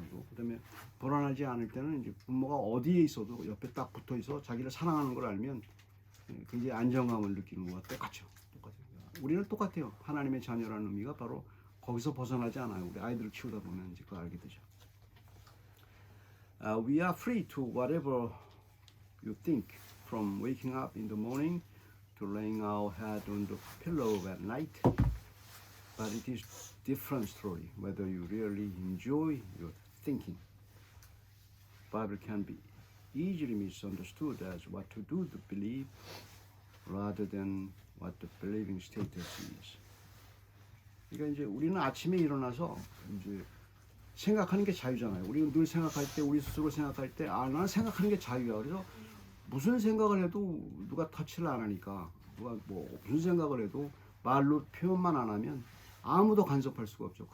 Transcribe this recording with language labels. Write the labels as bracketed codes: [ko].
[ko] 그다음에 불안하지 않을 때는 이제 부모가 어디에 있어도 옆에 딱 붙어 있어 자기를 사랑하는 걸 알면 굉장히 안정감을 느끼는 것과 똑같죠. 우리는 똑같아요. 하나님의 자녀라는 의미가 바로 거기서 벗어나지 않아요. 우리 아이들을 키우다 보면 이제 그걸 알게 되죠. [en] We are free to whatever you think, from waking up in the morning to laying our head on the pillow at night. But it is different story whether you really enjoy your thinking. Bible can be easily misunderstood as what to do to believe rather than what the believing status is. [ko] 그러니까 이제 우리는 아침에 일어나서 이제 생각하는 게 자유잖아요. 우리는 늘 생각할 때, 우리 스스로 생각할 때, 나는 생각하는 게 자유야. 그래서 무슨 생각을 해도 누가 터치를 안 하니까, 누가 무슨 생각을 해도 말로 표현만 안 하면 아무도 간섭할 수가 없죠.